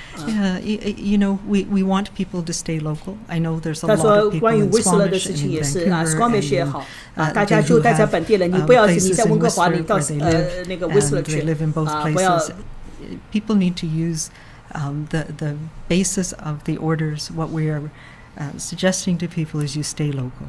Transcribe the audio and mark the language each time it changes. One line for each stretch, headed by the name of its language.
English: You know, we want people to stay local. I know there's a lot of people in Squamish and in Vancouver.
Chinese: 也好大家就待在本地了，你不要你在温哥华，你到那个 Whistler 去不要。
English: People need to use the basis of the orders. What we are suggesting to people is you stay local.